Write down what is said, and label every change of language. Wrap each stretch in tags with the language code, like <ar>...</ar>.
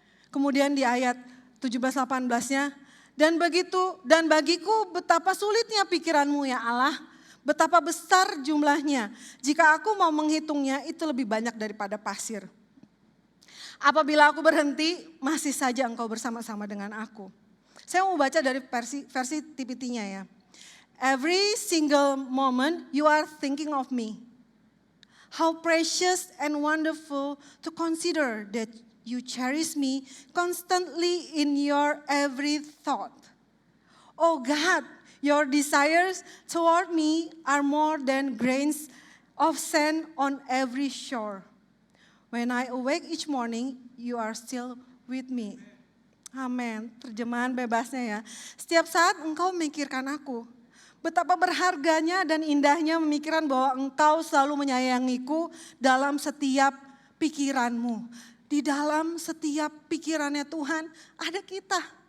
<id>Kemudian di ayat 17-18-nya, dan bagiku betapa sulitnya pikiranmu ya Allah, betapa besar jumlahnya. Jika aku mau menghitungnya itu lebih banyak daripada pasir. Apabila aku berhenti, masih saja engkau bersama-sama dengan aku. Saya mau baca dari versi TPT-nya ya.</id> <en>Every single moment you are thinking of me. How precious and wonderful to consider that you cherish me constantly in your every thought. Oh God, your desires toward me are more than grains of sand on every shore. When I awake each morning, you are still with me.</en> <id>Amin. Terjemahan bebasnya ya. Setiap saat engkau memikirkan aku. Betapa berharganya dan indahnya memikirkan bahwa engkau selalu menyayangiku dalam setiap pikiranmu. Di dalam setiap pikirannya Tuhan ada kita.</id>